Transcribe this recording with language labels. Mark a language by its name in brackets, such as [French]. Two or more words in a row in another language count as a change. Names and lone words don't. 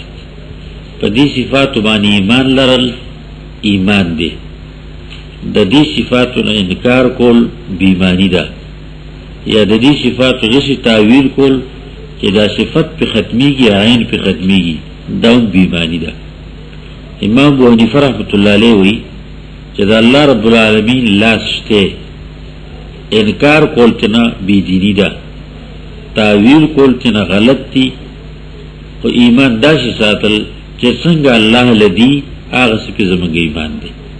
[Pashto] په دې صفاتو باندې ایمان لرل ایمان دی، د دې صفاتو نه انکار کول بیمانی ده، یا د دې صفاتو غشي تعویل کول چې دا صفت په ختمیږي عین په ختمیږي دا بیمانی ده. امام ابو حنیفه [Arabic] رحمۃ اللہ علیہ [Pashto] وی چې دا [Arabic] الله رب العالمین [Pashto] لاس شته انکار کول تنا بی دینی ده، تعویل کول تنا غلط دی، او ایمان داسې ساتل چې څنګه الله لدی هغه څه زموږ ایمان دی.